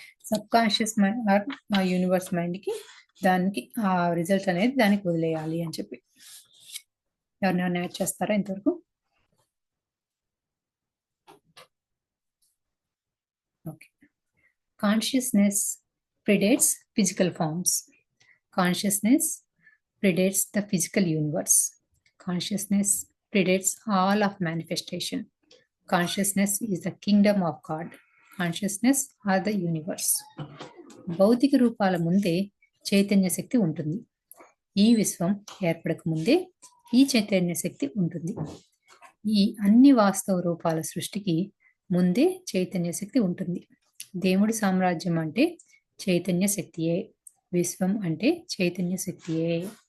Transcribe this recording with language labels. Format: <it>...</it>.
<te>Sub conscious mind are universe మైండ్కి దానికి ఆ రిజల్ట్ అనేది దానికి వదిలేయాలి అని చెప్పి. ఎవరినైనా యాడ్ చేస్తారా ఇంతవరకు?</te> <en>Okay. Consciousness predates physical forms. Consciousness predates the physical universe. Consciousness predates all of manifestation. Consciousness is the kingdom of God. Consciousness are the universe.</en> <te>భౌతిక రూపాల ముందే చైతన్య శక్తి ఉంటుంది. ఈ విశ్వం ఏర్పడక ముందే ఈ చైతన్య శక్తి ఉంటుంది. ఈ అన్ని వాస్తవ రూపాల సృష్టికి ముందే చైతన్య శక్తి ఉంటుంది. దేవుడి సామ్రాజ్యం అంటే చైతన్య శక్తియే. విశ్వం అంటే చైతన్య శక్తియే.</te>